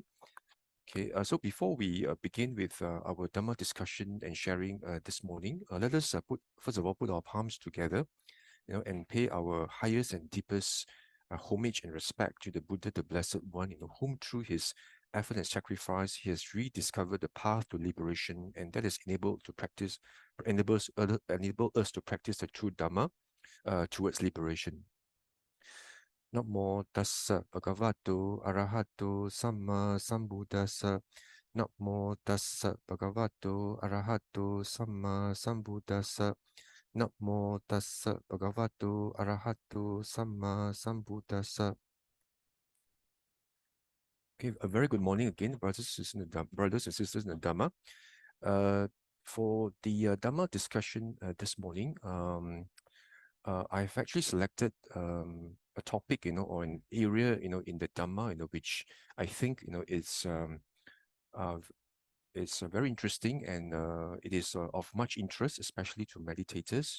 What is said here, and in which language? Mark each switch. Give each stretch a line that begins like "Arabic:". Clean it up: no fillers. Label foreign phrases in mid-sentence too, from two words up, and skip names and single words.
English: Okay, so before we begin with our Dhamma discussion and sharing this morning, let us first of all put our palms together, and pay our highest and deepest homage and respect to the Buddha, the Blessed One, whom through his effort and sacrifice he has rediscovered the path to liberation, and that is enabled us to practice the true Dhamma towards liberation.
Pali: Namo tassa bhagavato arahato samma sambuddhassa. Namo tassa bhagavato arahato samma sambuddhassa. Namo tassa bhagavato arahato samma sambuddhassa.
English: Okay, a very good morning again, brothers and sisters in the Dhamma. For the Dhamma discussion this morning, I've actually selected a topic, or an area, in the Dhamma, which I think, is very interesting, and it is of much interest, especially to meditators.